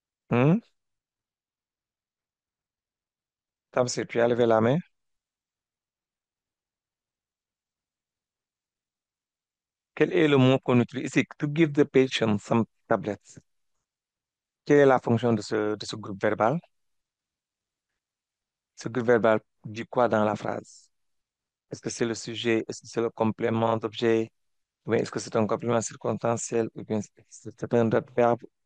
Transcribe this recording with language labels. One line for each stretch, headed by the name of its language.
French: Hmm? Tamsir, tu as levé la main? Quel est le mot qu'on utilise ici?
English: To give the patient some tablets.
French: Quelle est la fonction de ce groupe verbal? Ce groupe verbal dit quoi dans la phrase? Est-ce que c'est le sujet? Est-ce que c'est le complément d'objet? Oui, est-ce que c'est un complément circonstanciel? Ou bien c'est un autre verbe?